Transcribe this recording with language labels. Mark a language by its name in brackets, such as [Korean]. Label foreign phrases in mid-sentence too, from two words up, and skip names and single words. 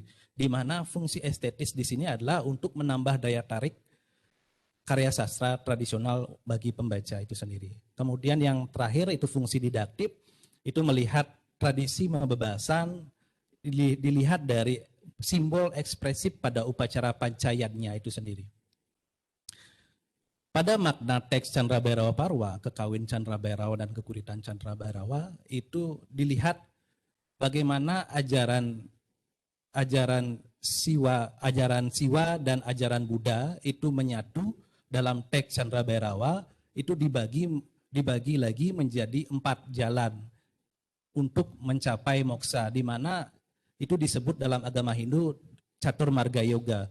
[Indonesian] Di mana fungsi estetis di sini adalah untuk menambah daya tarik karya sastra tradisional bagi pembaca itu sendiri. Kemudian yang terakhir itu fungsi didaktif, itu melihat tradisi pembebasan dilihat dari simbol ekspresif pada upacara pancayatnya itu sendiri. Pada makna teks Chandra Bhairawa Parwa, Kekawin Chandra Bhairawa dan Geguritan Chandra Bhairawa itu dilihat bagaimana ajaran Siwa dan ajaran Buddha itu menyatu dalam teks Chandra Bhairawa, itu dibagi lagi menjadi 4 jalan untuk mencapai moksa, di mana itu disebut dalam agama Hindu Catur Marga Yoga.